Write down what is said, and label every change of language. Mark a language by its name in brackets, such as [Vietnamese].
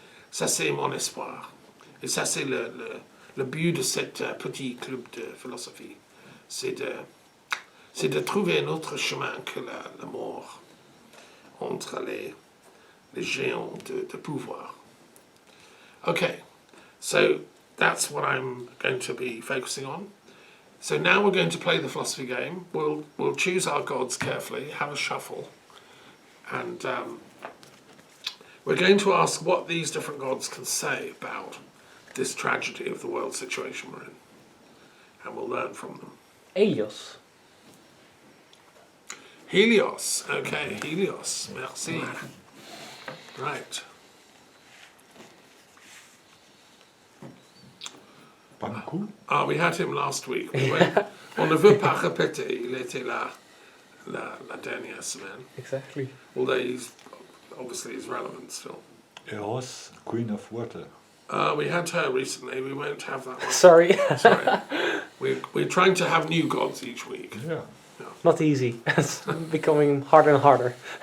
[French] Ça, c'est mon espoir. Et ça, c'est le but de ce petit club de philosophie. C'est de trouver un autre chemin que la mort entre les géants de pouvoir. [English] Okay, so that's what I'm going to be focusing on. So now we're going to play the philosophy game. We'll choose our gods carefully, have a shuffle, and we're going to ask what these different gods can say about this tragedy of the world situation we're in, and we'll learn from them. Helios. Helios, okay, Helios, [French] merci. [English] Right. We had him last week. [French] On ne veut pas répéter, il était là la dernière semaine. [English] Exactly. Although he's relevant still. Eros, Queen of Water. We had her recently, we won't have that one. Sorry. We're trying to have new gods each week. Yeah. Not easy. It's becoming harder and harder.